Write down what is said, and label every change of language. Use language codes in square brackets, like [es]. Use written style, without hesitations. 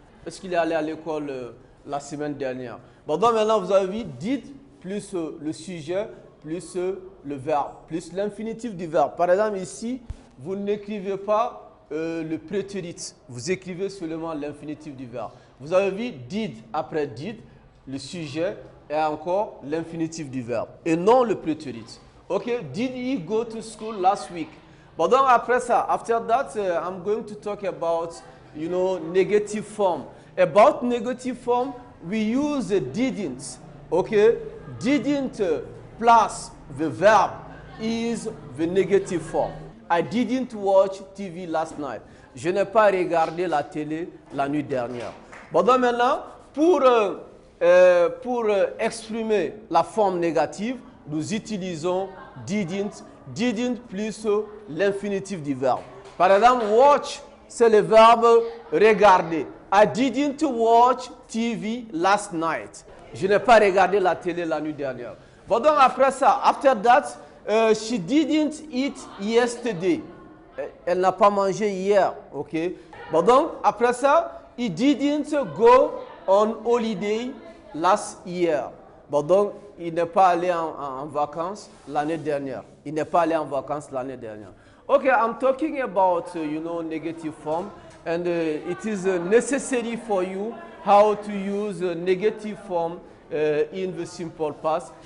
[fr] Est-ce qu'il est allé à l'école la semaine dernière? Bon, donc maintenant vous avez vu did plus le sujet plus le verbe plus l'infinitif du verbe. Par exemple ici, vous n'écrivez pas le prétérit, vous écrivez seulement l'infinitif du verbe. Vous avez vu did après did, le sujet et encore l'infinitif du verbe et non le prétérit. [en] Ok, did he go to school last week? But then after that, I'm going to talk about, you know, negative form. About negative form, we use didn't. Okay, didn't plus the verb is the negative form. I didn't watch TV last night. [fr] Je n'ai pas regardé la télé la nuit dernière. Bon, donc maintenant, Pour exprimer la forme négative, nous utilisons didn't, didn't plus l'infinitif du verbe. Par exemple, watch, c'est le verbe regarder. [en] I didn't watch TV last night. [fr] Je n'ai pas regardé la télé la nuit dernière. Bon, donc après ça, [en] after that, she didn't eat yesterday. [fr] Elle n'a pas mangé hier, ok. Bon, donc après ça, [en] he didn't go on holiday last year. [fr] Bon, donc il n'est pas allé en vacances l'année dernière. Il n'est pas allé en vacances l'année dernière. [en] Okay, I'm talking about, negative form, and it is necessary for you how to use negative form in the simple past.